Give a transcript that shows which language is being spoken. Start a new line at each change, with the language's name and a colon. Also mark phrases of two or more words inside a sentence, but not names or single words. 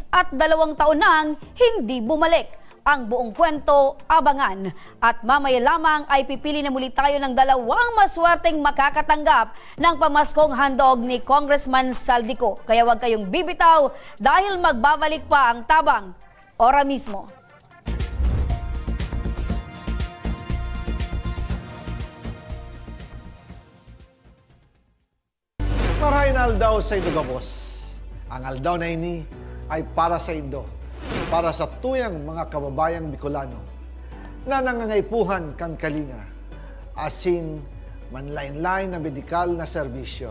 Filipino: at 2 taon nang hindi bumalik. Ang buong kwento, abangan. At mamaya lamang ay pipili na muli tayo ng 2 maswerteng makakatanggap ng pamaskong handog ni Congressman Saldico. Kaya huwag kayong bibitaw dahil magbabalik pa ang Tabang Ora mismo.
Bikol: Marahin aldaw sa Indo Gabos. Ang aldaw na ini ay para sa Indo. Para sa tuyang mga kababayang Bicolano na nangangaipuhan kan kalinga, asin manlain-lain na medikal na serbisyo.